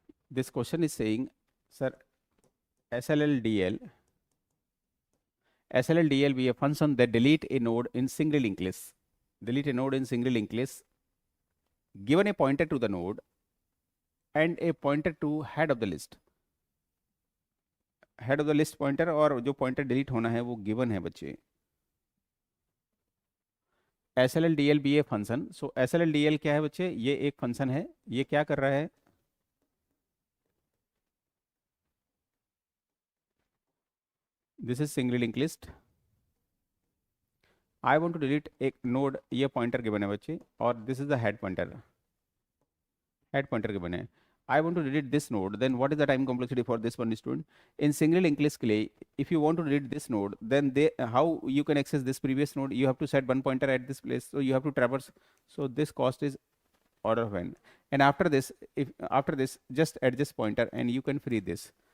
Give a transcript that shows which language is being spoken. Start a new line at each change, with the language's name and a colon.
English: This question is saying, sir, SLLDL be a function that delete a node in single linked list. Delete a node in single linked list, given a pointer to the node and a pointer to head of the list. Head of the list pointer
Hindi: और जो pointer delete होना है वो given है बच्चे.
English: S L L D L be a function.
Hindi: So S L L D L क्या है बच्चे? ये एक फंक्शन है. ये क्या कर रहा है?
English: This is single link list. I want to delete
Hindi: एक
English: node,
Hindi: ये पॉइंटर गिवन है बच्चे,
English: और this is the head pointer.
Hindi: Head pointer given है.
English: I want to delete this node, then what is the time complexity for this one, student? In single linked list
Hindi: के लिए,
English: if you want to delete this node, then how you can access this previous node? You have to set one pointer at this place, so you have to traverse. So this cost is order of n. And after this, after this, just add this pointer and you can free this.